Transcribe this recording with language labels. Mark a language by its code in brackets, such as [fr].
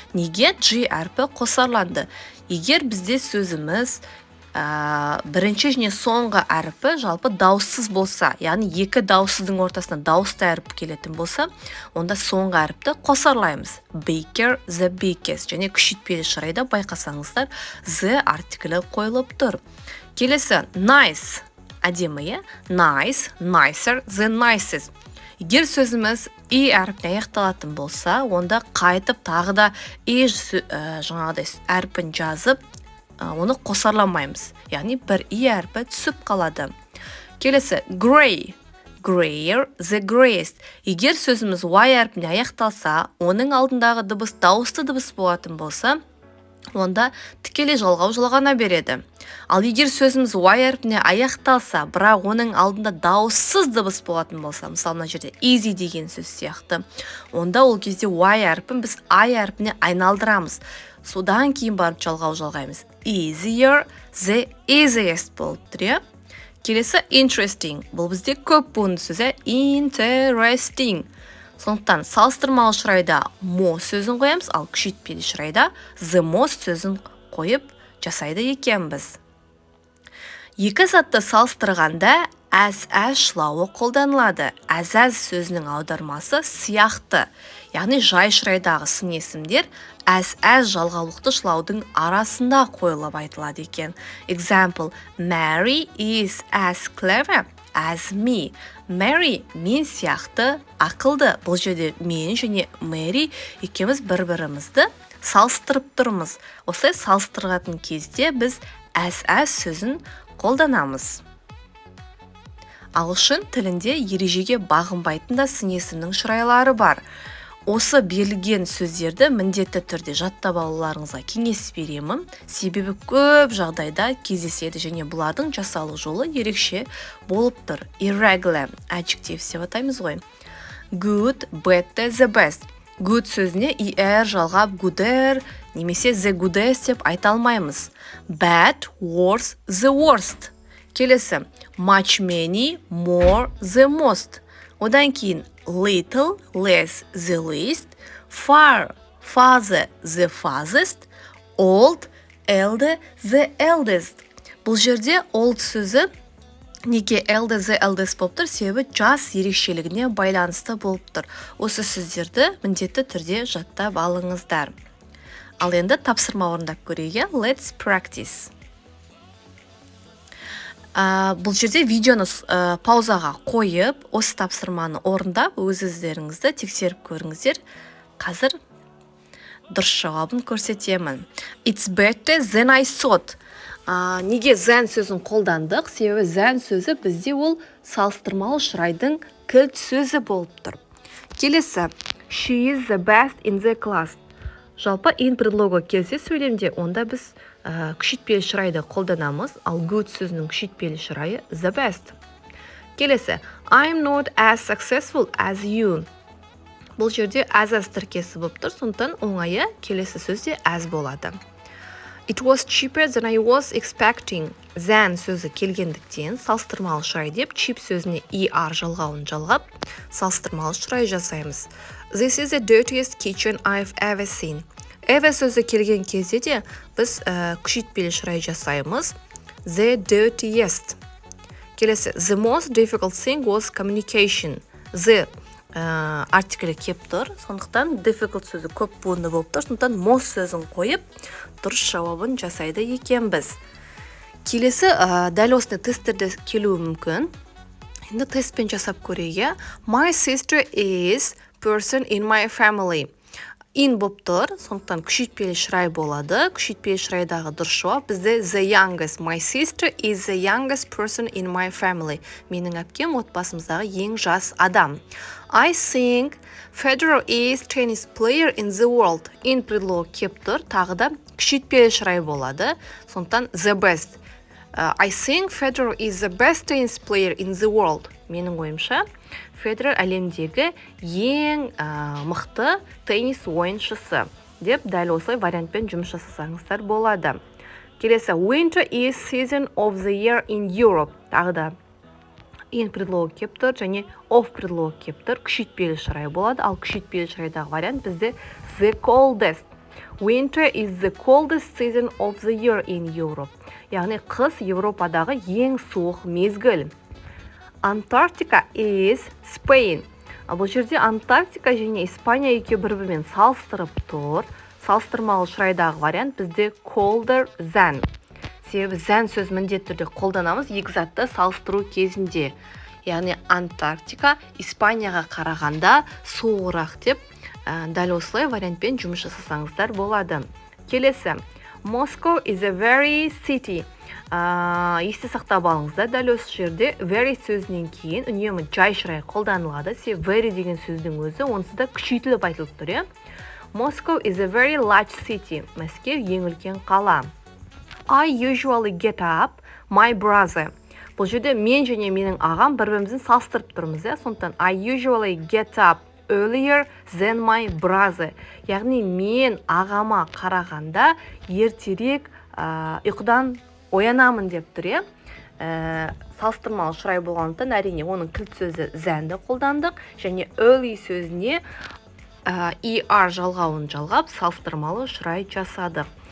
[kk] Неге G әрпі қосарланды? Егер бізде сөзіміз бірінші және соңғы әрпі жалпы дауыссыз болса, яғни екі дауыссыздың ортасына дауысты әріп келетін болса, онда соңғы әріпті қосарлаймыз. [en] Bigger, the biggest. [kk] Және күшейтпелі шырайда байқасаңыздар, the артиклі қойылып тұр. Келесі, nice. [en] Әдемі, nice, nicer, the nicest. [kk] Егер сөзіміз әрпіне аяқталатын болса, онда қайтып тағы да жаңағыдай әрпін жазып, оны қосарламаймыз. Яғни бір әрпі түсіп қалады. [en] Келесі, gray, grayer, the grayest. [kk] Егер сөзіміз әрпіне аяқталса, оның алдындағы дыбыс дауысты дыбыс болатын болса, онда тікелей жалғау жалғана береді. Ал егер сөзіміз әрпіне аяқталса, бірақ оның алдында дауыссыз дыбыс болатын болса, мысалы мына жерде easy деген сөз сияқты, онда ол кезде әрпін біз әрпіне айналдырамыз. Содан кейін барып жалғау жалғаймыз. [en] Easier, the easiest [kk] болып тұр. Келесі, interesting. Бұл бізде көп буынды сөзі interesting. Сондықтан салыстырмалы шырайда most сөзін қоямыз, ал күшейтпелі шырайда the most сөзін қойып жасайды екенбіз. Екі затты салыстырғанда as шылауы қолданылады. As сөзінің аудармасы сияқты. Яғни жай шырайдағы сын есімдер as жалғаулықты шылаудың арасында қойылып айтылады екен. [en] Example, Mary is as clever as me. [kk] Mary мен сияқты ақылды. Бұл жерде мен және Mary екеуміз бір-бірімізді салыстырып тұрмыз. Осылай салыстыратын кезде біз as сөзін қолданамыз. Ағылшын тілінде ережеге бағынбайтын да сын есімнің шырайлары бар. Осы берілген сөздерді міндетті түрде жаттап алуларыңызға кеңес беремін. Себебі көп жағдайда кездеседі және бұлардың жасалу жолы ерекше болып тұр. [en] Irregular adjective [kk] деп атаймыз ғой. [en] Good, better, the best. [kk] good сөзіне er жалғап gooder немесе the goodest деп айта алмаймыз. [en] Bad, worse, the worst. Келесі, much, many, more, the most. [kk] Одан кейін [en] little, less, the least, far, farther, the farthest, old, elder, the eldest. [kk] Бұл жерде old сөзі неге elder, the eldest болып тұр? Себебі жас ерекшелігіне байланысты болып тұр. Осы сөздерді міндетті түрде жаттап алыңыздар. Ал енді тапсырма орындап көрейік. [en] Let's practice. [kk] Бұл жерде видеоны паузаға қойып, осы тапсырманы орындап, өздеріңізді тексеріп көріңіздер. Қазір дұрыс жауабын көрсетемін. [en] It's better than I thought. [kk] Неге than сөзін қолдандық? Себебі than сөзі бізде ол салыстырмалы шырайдың кілт сөзі болып тұр. [en] Келесі, she is the best in the class. [kk] Жалпы in предлогы келсе сөйлемде, онда біз күшейтпелі шырайды қолданамыз, ал good сөзінің күшейтпелі шырайы the best. [en] Келесі, I'm not as successful as you. [kk] Бұл жерде as тіркесі болып тұр, сондықтан оңайы келесі сөзде as болады. [en] It was cheaper than I was expecting. [kk] Than сөзі келгендіктен салыстырмалы шырай деп cheap сөзіне er жалғауын жалғап, салыстырмалы шырай жасаймыз. [en] This is the dirtiest kitchen I've ever seen. [kk] Ever сөзі келген кезде де біз күшейтпелі шырай жасаймыз. [en] The dirtiest. Келесі, the most difficult thing was communication. [kk] The артиклі кеп тұр, сондықтан difficult сөзі көп буынды болып тұр, сондықтан most сөзін қойып, дұрыс жауабын жасайды екенбіз. Келесі, дәл осындай тесттерде келуі мүмкін. Енді тестпен жасап көрейік. [en] My sister is person in my family. [kk] In болып тұр, сондықтан күшейтпелі шырай болады. Күшейтпелі шырайдағы дұрыс жауап бізде the youngest. [en] My sister is the youngest person in my family. [kk] Менің әпкем отбасымыздағы ең жас адам. [en] I think Federer is tennis player in the world. [kk] In предлог кеп тұр, тағы да күшейтпелі шырай болады. Сондықтан [en] the best. I think Federer is the best tennis player in the world. [kk] Менің ойымша, Федерер әлемдегі ең мықты теннис ойыншысы деп дәл осылай вариантпен жұмыс жасасаңыздар болады. [en] Келесі, winter is season of the year in Europe. [kk] Тағы да in предлог кеп тұр және of предлог кеп тұр. Күшейтпелі шырай болады, ал күшейтпелі шырайдағы вариант бізде the coldest. [en] Winter is the coldest season of the year in Europe. [kk] Яғни қыс Европадағы ең суық мезгіл. [en] Antarctica is Spain. [kk] Бұл жерде Антарктика және Испания екеуі бір-бірімен салыстырып тұр. Салыстырмалы шырайдағы вариант бізде colder than. Себебі than сөз міндетті түрде қолданамыз екі затты салыстыру кезінде. Яғни Антарктика Испанияға қарағанда суығырақ деп дәл осылай вариантпен жұмыс жасасаңыздар болады. [en] Келесі, Moscow is a very city. [kk] Есте сақтап алыңыздар, дәл осы жерде very сөзінен кейін үнемі жай шырай қолданылады. Себебі very деген сөздің өзі онсыз да күшейтіліп айтылып тұр. [en] Moscow is a very large city. [kk] Мәскеу ең үлкен қала. [en] I usually get up my brother. [kk] Бұл жерде мен және менің ағам бір-бірімізді салыстырып тұрмыз. Сондықтан [en] I usually get up earlier than my brother. [kk] Яғни мен ағама қарағанда ертерек ұйқыдан оянамын деп тұр. Салыстырмалы шырай болғандықтан әрине оның кілт сөзі than'ді қолдандық және early сөзіне er жалғауын жалғап салыстырмалы шырай жасадық.